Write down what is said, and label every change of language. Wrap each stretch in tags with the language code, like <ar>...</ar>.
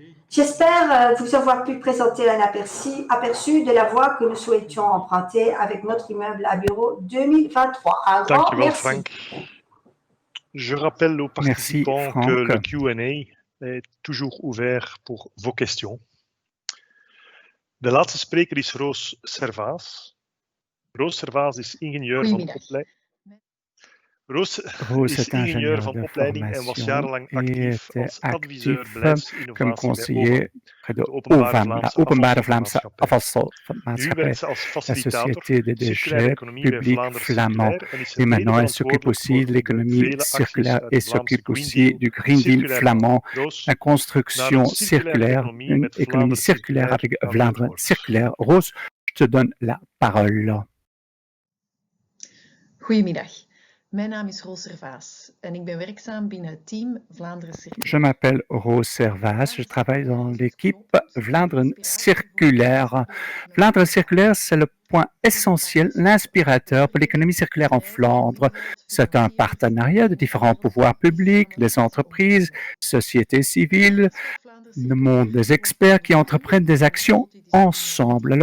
<fr>J'espère vous avoir pu présenter un aperçu de la voie que nous souhaitions emprunter avec notre immeuble à bureau 2023. Un grand merci. Frank. Je rappelle aux participants que le Q&A est toujours ouvert pour vos questions.</fr> <nl>De laatste spreker is Roos Servaas. Roos Servaas is ingenieur van opleiding. Roos is ingenieur van opleiding en was jarenlang actief als adviseur beleidsinnovatie bij de Openbare Vlaamse Afvalstofmaatschappij,</nl> <fr>la Société des déchets publics flamands. Et maintenant, elle s'occupe aussi de l'économie circulaire et s'occupe aussi du Green Deal flamand, la construction circulaire, une économie circulaire avec Vlaanderen circulaire. Roos, je te donne la parole.</fr> <nl>Goedemiddag. Mijn naam is Roos Servaas en ik ben werkzaam binnen het team Vlaanderen Circulaire.</nl> <fr>Je m'appelle Roos Servaas, je travaille dans l'équipe Vlaanderen Circulaire. Vlaanderen Circulaire, c'est le point essentiel, l'inspirateur pour l'économie circulaire en Flandre. C'est un partenariat de différents pouvoirs publics, des entreprises, sociétés civiles, le monde des experts qui entreprennent des actions ensemble.</fr>